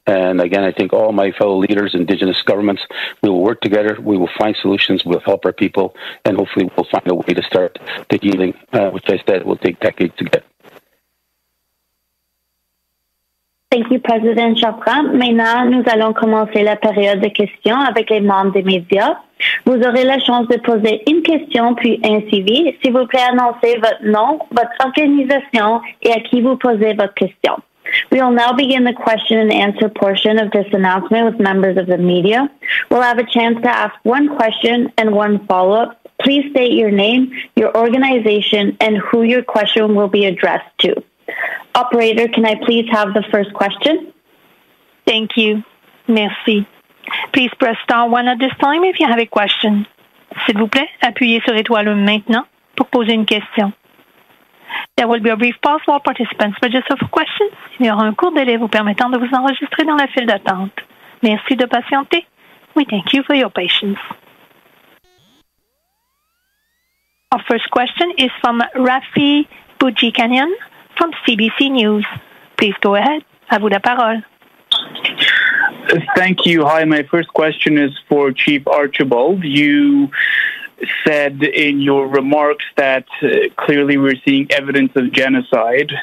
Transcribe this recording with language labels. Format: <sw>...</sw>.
<en>And again, I think all my fellow leaders, Indigenous governments, we will work together, we will find solutions, we'll help our people, and hopefully we'll find a way to start the healing, which I said will take decades to get. Thank you, President Chapran.</en> <fr>Maintenant, nous allons commencer la période de questions avec les membres des médias. Vous aurez la chance de poser une question puis un suivi. S'il vous plaît, annoncez votre nom, votre organisation et à qui vous posez votre question.</fr> <en>We will now begin the question and answer portion of this announcement with members of the media. We'll have a chance to ask one question and one follow-up. Please state your name, your organization, and who your question will be addressed to. Operator, can I please have the first question? Thank you.</en> <fr>Merci.</fr> <en>Please press star 1 at this time if you have a question.</en> <fr>S'il vous plaît, appuyez sur étoile 1 maintenant pour poser une question.</fr> <en>There will be a brief pause while participants register for questions.</en> <fr>Il y aura un court délai vous permettant de vous enregistrer dans la file d'attente. Merci de patienter.</fr> <en>We thank you for your patience. Our first question is from Rafi Boudjikanian from CBC News. Please go ahead.</en> <fr>À vous la parole.</fr> <en>Thank you. Hi, my first question is for Chief Archibald. You said in your remarks that clearly we're seeing evidence of genocide.</en>